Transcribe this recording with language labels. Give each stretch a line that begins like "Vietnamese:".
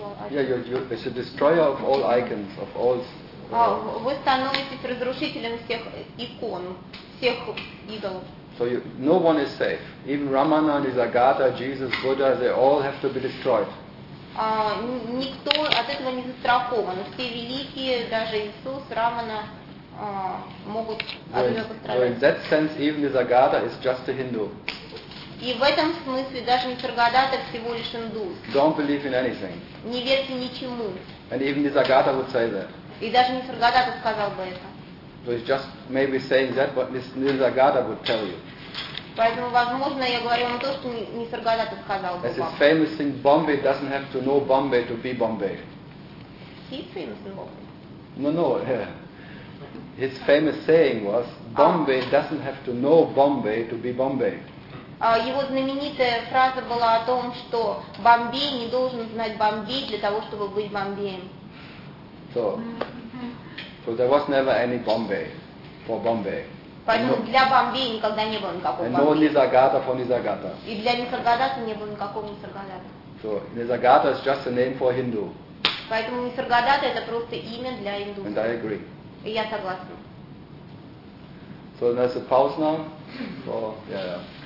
English: Yeah, it's a destroyer of all icons, of all.
Russian: Вы становитесь разрушителем всех икон, всех идолов.
English: So no one is safe. Even Ramana, Nisargadatta, Jesus, Buddha, they all have to be destroyed.
Russian: Никто от этого не застрахован. Все великие, даже Иисус, Рамана, могут от этого пострадать.
English: So in that sense, even Nisargadatta is just a Hindu.
Russian: И в этом смысле даже Нисаргадатта всего лишь индус.
English: Don't believe in anything.
Russian: Не верьте ничему.
English: And even Nisargadatta would say that.
Russian: И даже Нисаргадатта сказал бы это.
English: So it's just maybe saying that what Nisargadatta would tell you.
Russian: Поэтому, возможно, я говорю вам то, что Нисаргадатта сказал бы вам.
English: As his famous thing, Bombay doesn't have to know Bombay to be Bombay. He's famous in Bombay. No. His famous saying was, Bombay doesn't have to know Bombay to be Bombay.
Russian: Его знаменитая фраза была о том, что Бомбей не должен знать Бомбей для того, чтобы быть Бомбеем.
English: So there was never any Bombay for Bombay.
Russian: Поэтому для Бомбея никогда не было никакого
English: Бомбея. And no Nisargadatta for Nisargadatta.
Russian: И для Нисаргадатты не было никакого Нисаргадатты.
English: So Nisargadatta is just a name for Hindu.
Russian: Поэтому Нисаргадатта это просто имя для Hindu.
English: And I agree.
Russian: И я согласна.
English: So there's a pause now. So, yeah.